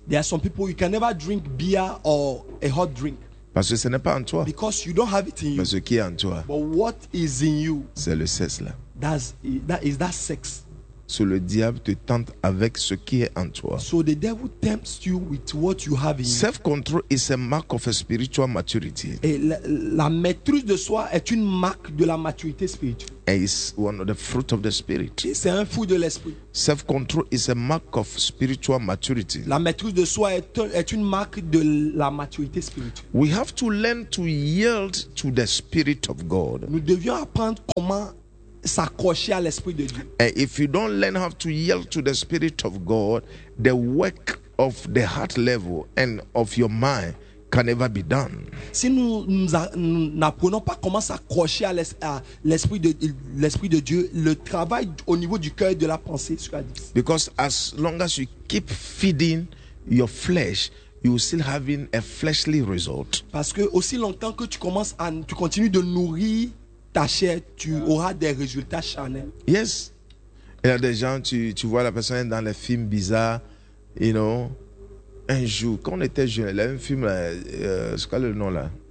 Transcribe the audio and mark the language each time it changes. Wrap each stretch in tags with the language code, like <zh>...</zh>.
<en>There are some people, you can never drink beer or a hot drink.</en> <fr>Parce que ce n'est pas en toi.</fr> <en>Because you don't have it in you.</en> <fr>Mais ce qui est en toi.</fr> <en>But what is in you?</en> <fr>C'est le sexe là.</fr> <en>That is sex.</en> <fr>So le diable te tente avec ce qui est en toi.</fr> <en>So the devil tempts you with what you have in you. Self-control is a mark of a spiritual maturity.</en> <fr>Et la maîtrise de soi est une marque de la maturité spirituelle.</fr> <en>And it's one of the fruit of the spirit.</en> <fr>Et c'est un fruit de l'esprit.</fr> <en>Self-control is a mark of spiritual maturity.</en> <fr>La maîtrise de soi est une marque de la maturité spirituelle.</fr> <en>We have to learn to yield to the spirit of God.</en> <fr>Nous devions apprendre comment s'accrocher à l'esprit de Dieu.</fr> <en>And if you don't learn how to yield to the spirit of God, the work of the heart level and of your mind can never be done.</en> <fr>Si nous n'apprenons pas comment s'accrocher à l'esprit de Dieu, le travail au niveau du cœur et de la pensée sera difficile.</fr> <en>Because as long as you keep feeding your flesh, you still having a fleshly result.</en> <fr>Parce que aussi longtemps que tu continues de nourrir ta chair, tu auras des résultats charnels.</fr> <en>Yes.</en> <fr>Il y a des gens, tu vois la personne dans les films bizarres,</fr> <en>you know.</en> <fr>Un jour, quand on était jeune, il y a un film, c'est quoi le nom là?</fr>